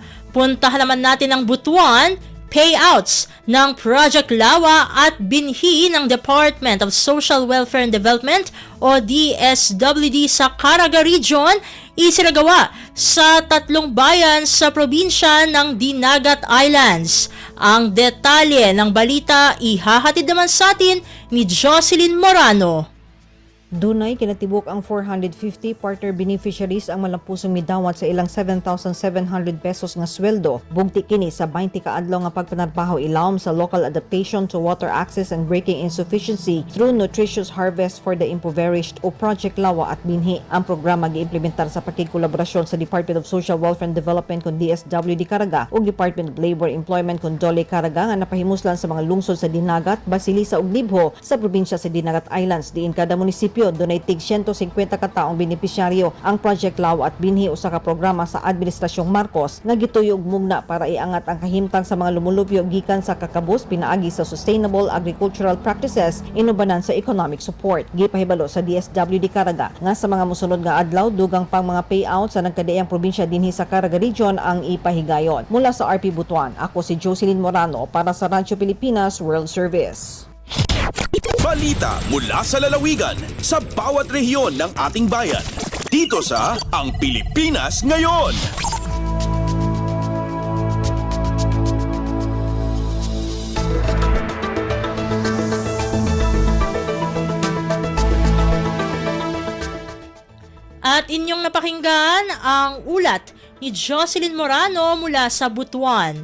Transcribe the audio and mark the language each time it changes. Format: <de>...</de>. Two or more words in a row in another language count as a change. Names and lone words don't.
<tl>Puntahan naman natin ang Butuan, payouts ng Project Lawa at binhi ng Department of Social Welfare and Development o DSWD sa Caraga Region isinagawa sa 3 bayan sa probinsya ng Dinagat Islands. Ang detalye ng balita ihahatid naman sa atin ni Jocelyn Morano.</tl> <ceb>Dunay kinatibok ang 450 partner beneficiaries ang malampusong midawat sa ilang 7,700 pesos nga sweldo. Bugti kini sa 20 ka adlaw nga pagpanarbaho ilawom sa local adaptation to water access and breaking insufficiency through nutritious harvest for the impoverished o Project Lawa at binhi. Ang programa giimplementar sa pakikolaborasyon sa Department of Social Welfare and Development kon DSWD Caraga ug Department of Labor Employment kon DOLE Caraga nga napahimuslan sa mga lungsod sa Dinagat, Basilisa ug Libho sa probinsya sa Dinagat Islands. Diin kada munisipyo dunay tig 150 ka taong benepisyaryo. Ang Project Lawa at binhi usa ka programa sa Administrasyong Marcos nga gituyo og mugna para iangat ang kahimtang sa mga lumulupyo gikan sa kakabus pinaagi sa</ceb> <en>sustainable agricultural practices</en> <ceb>inubanan sa</ceb> <en>economic support.</en> <ceb>Gipahibalo sa DSWD Caraga nga sa mga mosunod nga adlaw dugang pang mga payout sa nagkadaiyang probinsya dinhi sa Caraga Region ang ipahigayon.</ceb> <tl>Mula sa RP Butuan, ako si Jocelyn Morano para sa Radyo Pilipinas World Service. Balita mula sa lalawigan sa bawat rehiyon ng ating bayan. Dito sa Ang Pilipinas Ngayon. At inyong napakinggan ang ulat ni Jocelyn Morano mula sa Butuan.</tl>